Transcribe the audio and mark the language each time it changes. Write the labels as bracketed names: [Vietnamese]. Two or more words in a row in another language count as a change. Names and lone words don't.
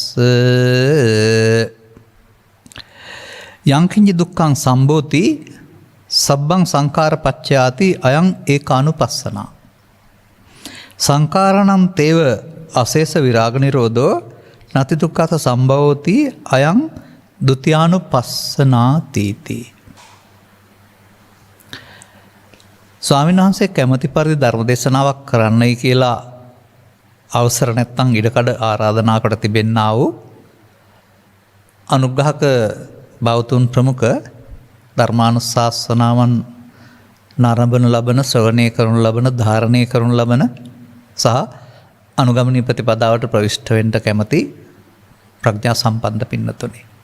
[Pali] යංකින්ච දුක්ඛං සම්භෝති සබ්බං සංඛාර පච්චයාති අයං ඒකානුපස්සනා. සංඛාරණං තේව අශේෂ විරාග නිරෝධෝ නති දුක්ඛත සම්භවෝති අයං ဒ ුතියානුපස්සනාති. [Sinhala] ස්වාමීන් වහන්සේ කැමැති පරිදි ධර්ම දේශනාවක් කරන්නයි කියලා අවසර නැත්නම් ඉඩකඩ ආරාධනා කොට තිබෙන්නා වූ අනුග්‍රහක බෞතුන් ප්‍රමුඛ ධර්මානුශාසනාවන් නරඹන ලබන, ශ්‍රවණය කරනු ලබන, ධාරණය කරනු ලබන සහ අනුගමනීය ප්‍රතිපදාවට ප්‍රවිෂ්ඨ වෙන්න කැමති ප්‍රඥා සම්පන්න පින්නතුනි.